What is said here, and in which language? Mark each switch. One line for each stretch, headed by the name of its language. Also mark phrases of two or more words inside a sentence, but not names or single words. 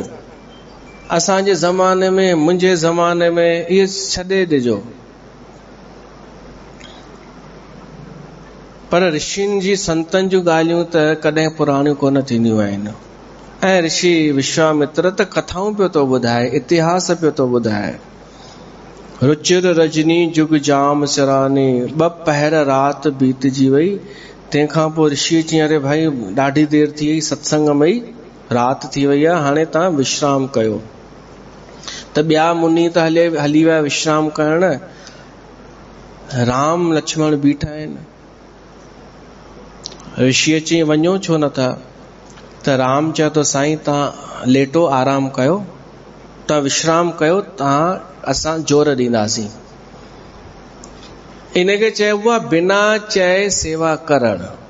Sindhi: असांजे ज़माने में, मुंहिंजे ज़माने में, इहे छॾे ॾिजो। पर ऋषियुनि जी, संतनि जूं ॻाल्हियूं त कॾहिं पुराणियूं कोन थींदियूं आहिनि। ऐं ऋषि विश्वामित्र त कथाऊं पियो थो ॿुधाए, इतिहास पियो थो ॿुधाए।
Awadhi: रुचिर रजनी जुग जाम सिरानी,
Sindhi: 2 पहर राति बीतजी वई। तंहिंखां पोइ ऋषि चई, अरे भाई ॾाढी देरि थी वई सत्संग में ई, राति थी वई आहे, हाणे तव्हां विश्राम कयो। त ॿिया मुनि त हली विया विश्राम करण। राम लक्ष्मण बीठा आहिनि। ऋषि चई, वञो छो नथा? त राम चयो तो, साईं तव्हां लेटो, आराम कयो, तव्हां विश्राम कयो, असां जोर ॾींदासीं। इनखे चइबो आहे बिना चए सेवा करण।